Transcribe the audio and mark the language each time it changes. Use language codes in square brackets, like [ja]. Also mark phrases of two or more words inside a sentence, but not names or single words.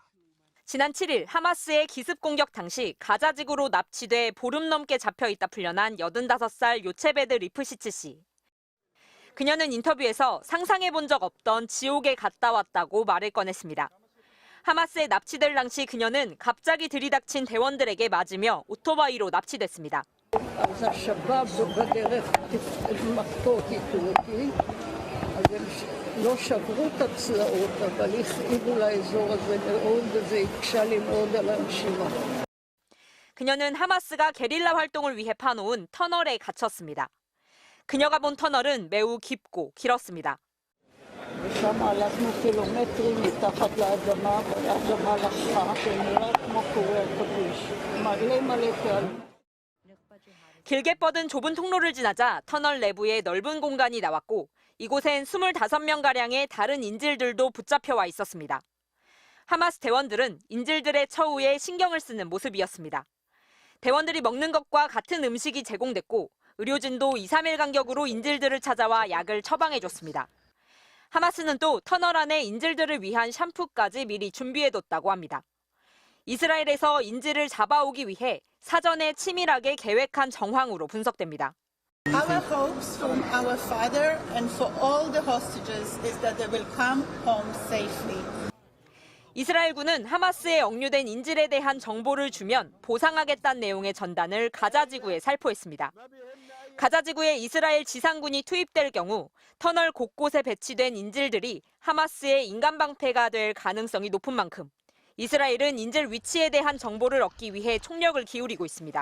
[ko] 지난 7일 하마스의 기습 공격 당시 가자지구로 납치돼 보름 넘게 잡혀있다 풀려난 85살 요체베드 리프시츠 씨. 그녀는 인터뷰에서 상상해본 적 없던 지옥에 갔다 왔다고 말을 꺼냈습니다. 하마스에 납치될 당시 그녀는 갑자기 들이닥친 대원들에게 맞으며 오토바이로 납치됐습니다. [he] לא שברו את הצלעות, אבל הכאיבו לאזור הזה מאוד, וזה הקשה לי מאוד על הנשימה. [ko] 그녀는 하마스가 게릴라 활동을 위해 파놓은 터널에 갇혔습니다. 그녀가 본 터널은 매우 깊고 길었습니다. [he] ושם הלכנו קילומטרים מתחת לאדמה, והאדמה לקחה, ונראה כמו קורי עכביש. מלא מלא קהל. [ko] 길게 뻗은 좁은 통로를 지나자 터널 내부에 넓은 공간이 나왔고 이곳엔 25명가량의 다른 인질들도 붙잡혀 와 있었습니다. 하마스 대원들은 인질들의 처우에 신경을 쓰는 모습이었습니다. 대원들이 먹는 것과 같은 음식이 제공됐고 의료진도 2-3일 간격으로 인질들을 찾아와 약을 처방해줬습니다. 하마스는 또 터널 안에 인질들을 위한 샴푸까지 미리 준비해뒀다고 합니다. 이스라엘에서 인질을 잡아오기 위해 사전에 치밀하게 계획한 정황으로 분석됩니다. [en] Our hopes from our father and for all the hostages is that they will come home safely. [ko] 이스라엘군은 하마스에 억류된 인질에 대한 정보를 주면 보상하겠다는 내용의 전단을 가자지구에 살포했습니다. 가자지구에 이스라엘 지상군이 투입될 경우 터널 곳곳에 배치된 인질들이 하마스의 인간방패가 될 가능성이 높은 만큼 이스라엘은 인질 위치에 대한 정보를 얻기 위해 총력을 기울이고 있습니다.